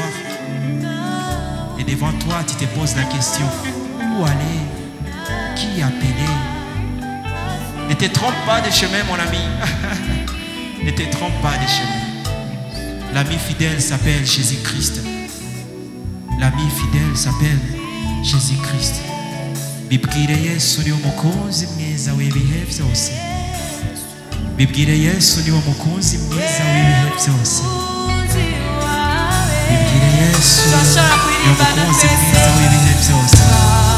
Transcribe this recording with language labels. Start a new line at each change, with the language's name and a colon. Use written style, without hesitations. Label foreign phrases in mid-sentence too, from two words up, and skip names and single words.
French: Et devant toi, tu te poses la question, où aller? Qui appeler? Ne te trompe pas de chemin, mon ami. Ne te trompe pas de chemin. L'ami fidèle s'appelle Jésus-Christ. L'ami fidèle s'appelle Jésus-Christ.
Kinyarwanda: Bibwire Yesu ni umukunzi mwiza w'ibihe byose. Bibwire Yesu ni umukunzi mwiza w'ibihe byose. Bibwire Yesu ni umukunzi mwiza w'ibihe byose.